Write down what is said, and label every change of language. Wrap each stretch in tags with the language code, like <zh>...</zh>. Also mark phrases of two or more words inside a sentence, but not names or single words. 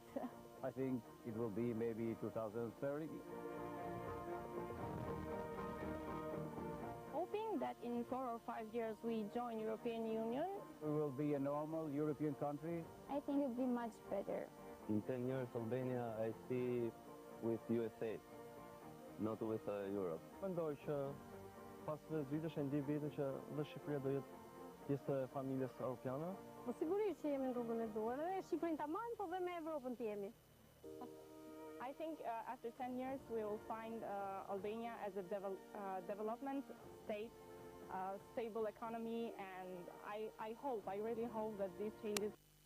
<en>I think it will be maybe 2030. that in 4 or 5 years we join European Union, We will be a normal European country. I think it would be much better. In 10 years, Albania, I see with USA, not with Europe.</en> <sq>Mendoj që pas 10 vitesh e ndi vetën që dhe Shqipëria do jetë pjesë e familjes europiane. Po sigurisht që jemi në rrugën e duhur, edhe Shqipërinë tamam, po dhe me Evropën të jemi.</sq> <en>I think after 10 years we will find Albania as a development state, stable economy, and I really hope that these changes</en>